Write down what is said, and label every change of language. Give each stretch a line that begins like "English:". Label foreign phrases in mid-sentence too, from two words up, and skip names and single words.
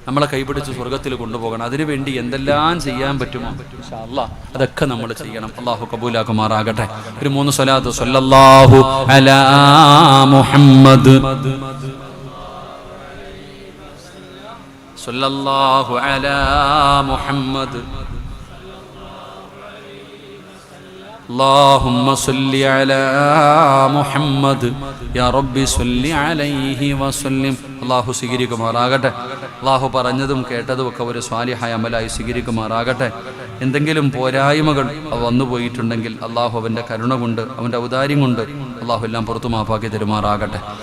Malayalam: നമ്മളെ കൈപിടിച്ച് സ്വർഗത്തിൽ കൊണ്ടുപോകണം. അതിനുവേണ്ടി എന്തെല്ലാം ചെയ്യാൻ പറ്റുമോ
Arabic: إن شاء الله
Malayalam: അതൊക്കെ നമ്മൾ ചെയ്യണം. അല്ലാഹു കബൂലാക്കുമാറാകട്ടെ. ഒരു 3 സ്വലാത്ത്.
Arabic: صلى الله على محمد, صلى الله على محمد, اللهم صل على محمد يا رب صل عليه وسلم.
Malayalam: അല്ലാഹു സ്വീകരിക്കുമാറാകട്ടെ. അല്ലാഹു പറഞ്ഞതും കേട്ടതും ഒക്കെ ഒരു സ്വാലിഹായ അമലായി സ്വീകരിക്കുമാറാകട്ടെ. എന്തെങ്കിലും പോരായ്മകൾ വന്നു പോയിട്ടുണ്ടെങ്കിൽ അല്ലാഹു അവൻ്റെ കരുണ കൊണ്ട് അവൻ്റെ ഔദാര്യം കൊണ്ട് അല്ലാഹു എല്ലാം പുറത്തു മാപ്പാക്കി തരുമാറാകട്ടെ.